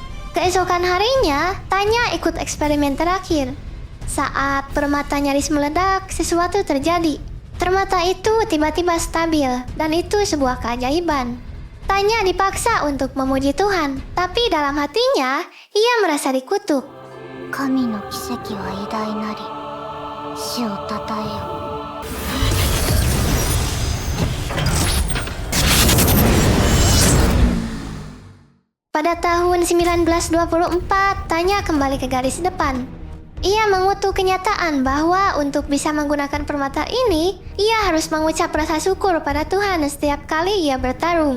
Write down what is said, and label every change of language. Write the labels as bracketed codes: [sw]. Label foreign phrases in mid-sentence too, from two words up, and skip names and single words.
[id] Keesokan harinya, Tanya ikut eksperimen terakhir. Saat permata nyaris meledak, sesuatu terjadi. Permata itu tiba-tiba stabil, dan itu sebuah keajaiban. Tanya dipaksa untuk memuji Tuhan, tapi dalam hatinya, ia merasa dikutuk. [ja] 神の奇跡は偉大なり、死をたたえよ。 [id] Pada tahun 1924, Tanya kembali ke garis depan. Ia mengutuk kenyataan bahwa untuk bisa menggunakan permata ini, ia harus mengucap rasa syukur pada Tuhan setiap kali ia bertarung.